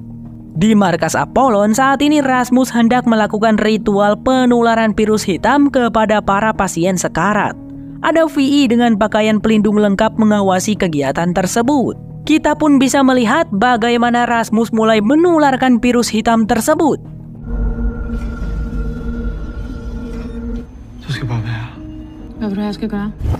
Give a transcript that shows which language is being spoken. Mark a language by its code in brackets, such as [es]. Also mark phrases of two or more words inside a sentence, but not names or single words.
[id] Di markas Apollon saat ini Rasmus hendak melakukan ritual penularan virus hitam kepada para pasien sekarat. Ada VI dengan pakaian pelindung lengkap mengawasi kegiatan tersebut. Kita pun bisa melihat bagaimana Rasmus mulai menularkan virus hitam tersebut. [da] Du skal bare være her. Hvad vil du have, jeg skal gøre?